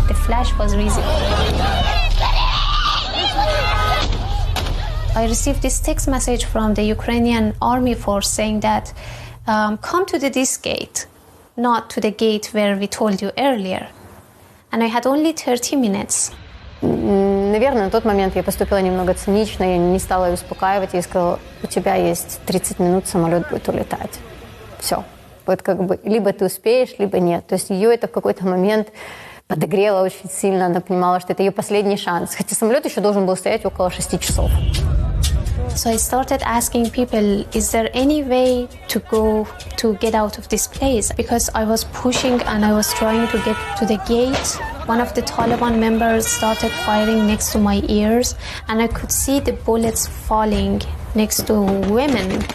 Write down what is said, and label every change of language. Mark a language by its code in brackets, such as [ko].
[en] The flash was visible. I received this text message from the Ukrainian army force saying that come to this gate, not to the gate where we told you earlier. And I had only 30 minutes. [ru] Наверное, на тот момент я поступила немного цинично, я не стала ее успокаивать, я сказала, у тебя есть 30 минут, самолет будет улетать. Все. Вот либо ты успеешь, либо нет. То есть ее это в какой-то момент подогрело очень сильно, она понимала, что это ее последний шанс. Хотя самолет еще должен был стоять около 6 часов. [en] So I started asking people, is there any way to get out of this place? Because I was pushing and I was trying to get to the gate. One of the Taliban members started firing next to my ears, and I could see the bullets falling next to women.